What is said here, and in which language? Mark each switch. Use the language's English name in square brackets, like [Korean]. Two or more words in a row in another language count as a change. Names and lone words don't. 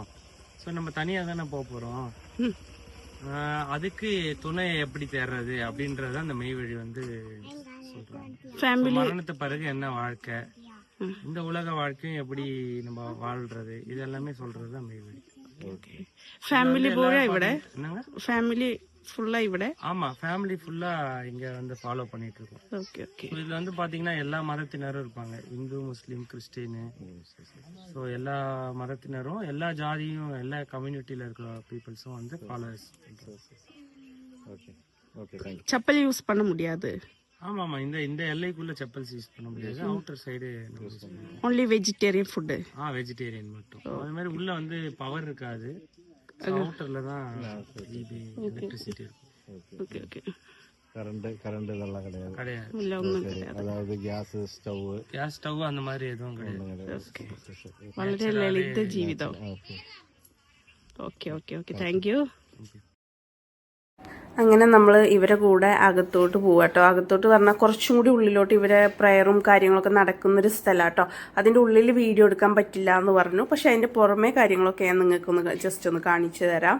[Tamil] ஸோ நம்ம தனியா தானே போறோம். அதுக்கு துணையை எப்படி தேர்றது அப்படின்றத அந்த மெய்வழி வந்து சொல்றாங்க. மரணத்து பிறகு என்ன வாழ்க்கை, இந்த உலக வாழ்க்கையும் எப்படி நம்ம வாழ்றது, இது எல்லாமே சொல்றதுதான் மெய்வழி. [Malayalam] ഫാമിലി പോയാ ഇവിടെ? ഫാമിലി ഫുള്ളா ഇവിടെ? [Tamil] ஆமா, [English] family full [Tamil] இங்க வந்து ஃபாலோ பண்ணிட்டு இருக்கோம். [English] okay okay. [Tamil] இதுல வந்து பாத்தீங்கன்னா எல்லா மதத்தினரும் இருப்பாங்க. இந்து, முஸ்லீம், கிறிஸ்டின். சோ எல்லா மதத்தினரும், எல்லா ஜாதியும், எல்லா [English] community people [Tamil] வந்து ஃபாலோவர்ஸ். [English] okay okay, thank you. chappal use [Tamil] பண்ண முடியாது? ஆமா, இந்த எல்லைக்குள்ள [English] chappals use [Tamil] பண்ண முடியாது. [English] outer side only vegetarian food. [Tamil] வெஜிடேரியன் மட்டும். அது மாதிரி உள்ள வந்து பவர் இருக்காது. அவுட்டர்ல தான் எலக்ட்ரிசிட்டி இருக்கும். [English] okay okay. [Tamil] கரண்ட் இதெல்லாம் கிடையாது. கிடையாது. [Malayalam] ഇല്ല ഒന്നും [Tamil] கிடையாது. அதாவது [English] gas stove [Tamil] அந்த மாதிரி எதுவும் கிடையாது. [Malayalam] വളരെ ലളിത ജീവിതം. [English] okay okay okay, thank you. [Malayalam] അങ്ങനെ നമ്മൾ ഇവരെ കൂടെ അകത്തോട്ട് പോവാം കേട്ടോ. അകത്തോട്ട് പറഞ്ഞാൽ കുറച്ചും കൂടി ഉള്ളിലോട്ട് ഇവരെ പ്രയറും കാര്യങ്ങളൊക്കെ നടക്കുന്നൊരു സ്ഥലമാണ് കേട്ടോ. അതിൻ്റെ ഉള്ളിൽ വീഡിയോ എടുക്കാൻ പറ്റില്ല എന്ന് പറഞ്ഞു. പക്ഷേ അതിൻ്റെ പുറമേ കാര്യങ്ങളൊക്കെ ഞാൻ നിങ്ങൾക്കൊന്ന് ജസ്റ്റ് ഒന്ന് കാണിച്ചു തരാം.